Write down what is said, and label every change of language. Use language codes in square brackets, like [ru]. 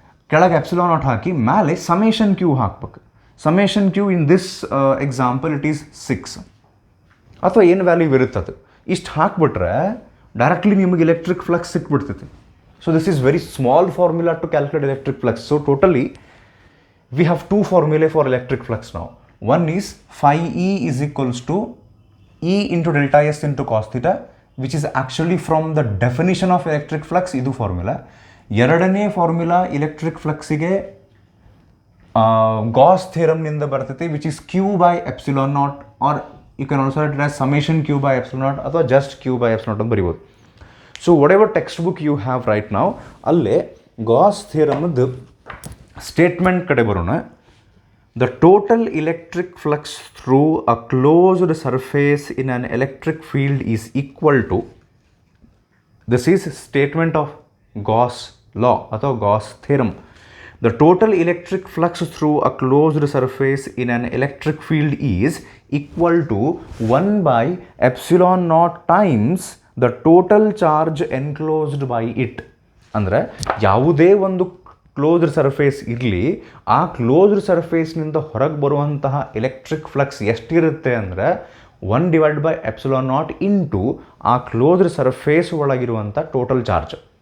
[kn] ಕೆಳಗೆ ε0 ಹಾಕಿ ಮೇಲೆ [en] Summation Q ಹಾಕ್ಬೇಕು. Summation Q in this example it is 6 [kn] ಅಥವಾ ಏನು ವ್ಯಾಲ್ಯೂ ಇರುತ್ತೆ ಅದು. ಇಷ್ಟು ಹಾಕ್ಬಿಟ್ರೆ ಡೈರೆಕ್ಟ್ಲಿ ನಿಮಗೆ electric flux ಸಿಕ್ಬಿಡ್ತೈತಿ. [en] So this is very small formula to calculate electric flux. So totally we have 2 formulae for electric flux [kn] ನಾವು. [en] One is phi-E is equals to E into delta S into cos theta, which is actually from the definition of electric flux. [kn] ಇದು formula. ಎರಡನೇ formula electric ಫ್ಲಕ್ಸಿಗೆ Gauss ಥಿಯರಮ್ನಿಂದ ಬರ್ತೈತಿ, [en] which is Q/ε0, or you can also write as summation Q/ε0 [kn] ಅಥವಾ [en] just Q/ε0 [kn] ಅಂತ ಬರಿಬೋದು. [en] so whatever text book you have right ನಾವು, [kn] ಅಲ್ಲೇ Gauss ಥಿಯರಮ್ದು statement ಕಡೆ ಬರೋಣ. [en] The total electric flux through a closed surface in an electric field is equal to, this is statement of Gauss law ಅಥವಾ Gauss theorem. The total electric flux through a closed surface in an electric field is equal to 1/ε0 times the total charge enclosed by it. [kn] ಅಂದರೆ ಯಾವುದೇ ಒಂದು closed surface ಇರಲಿ, ಆ closed ಸರ್ಫೇಸ್ನಿಂದ ಹೊರಗೆ ಬರುವಂತಹ electric flux ಎಷ್ಟಿರುತ್ತೆ ಅಂದರೆ 1/ε0 ಇಂಟು ಆ ಕ್ಲೋಸ್ಡ್ ಸರ್ಫೇಸ್ ಒಳಗಿರುವಂಥ ಟೋಟಲ್ ಚಾರ್ಜ್.